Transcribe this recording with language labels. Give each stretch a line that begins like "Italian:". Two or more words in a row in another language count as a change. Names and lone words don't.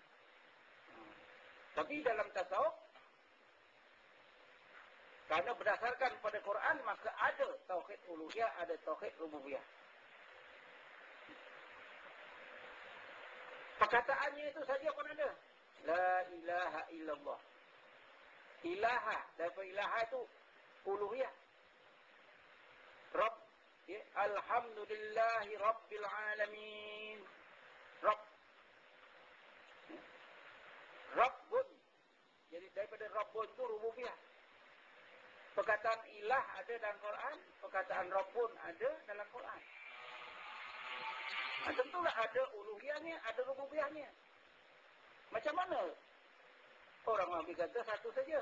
Malay: Tapi dalam tasawuf, karena berdasarkan pada Quran, maka ada tauhid uluhiyah, ada tauhid rububiyah. Perkataannya itu saja pun ada.
Arabic: لا إله إلا الله.
Malay: Ilaha, daripada ilaha itu uluhiyah. Rabb, ya,
Arabic: الحمد لله رب العالمين.
Malay: Rabb. Rabbun. Jadi daripada Rabbun itu rububiyah. Perkataan ilah ada dalam Quran, perkataan Rabbun ada dalam Quran. Tentulah ada uluhiyahnya, ada rububiyahnya. Macam mana orang Wahabi kata satu saja?